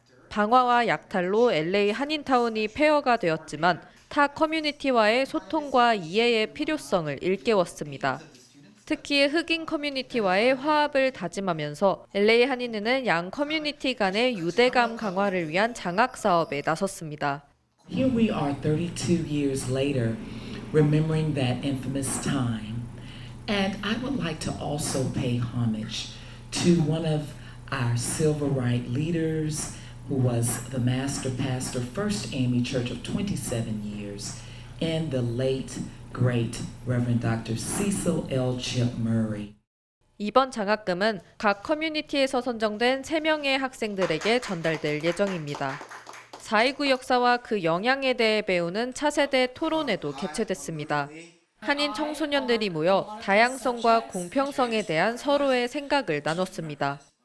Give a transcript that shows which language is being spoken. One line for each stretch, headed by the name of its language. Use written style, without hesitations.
Korean: 방화와 약탈로 LA 한인타운이 폐허가 되었지만 타 커뮤니티와의 소통과 이해의 필요성을 일깨웠습니다. 특히 흑인 커뮤니티와의 화합을 다짐하면서 LA 한인회는 양 커뮤니티 간의 유대감 강화를 위한 장학 사업에 나섰습니다.
English: Here we are 32 years later, remembering that infamous time. And I would like to also pay homage to one of our civil rights leaders, who was the master pastor, First AME Church of 27 years, and the late, great Reverend Dr. Cecil L. Chip Murray.
Korean: 이번 장학금은 각 커뮤니티에서 선정된 3명의 학생들에게 전달될 예정입니다. 4.29 역사와 그 영향에 대해 배우는 차세대 토론회도 개최됐습니다. 한인 청소년들이 모여 다양성과 공평성에 대한 서로의 생각을 나눴습니다.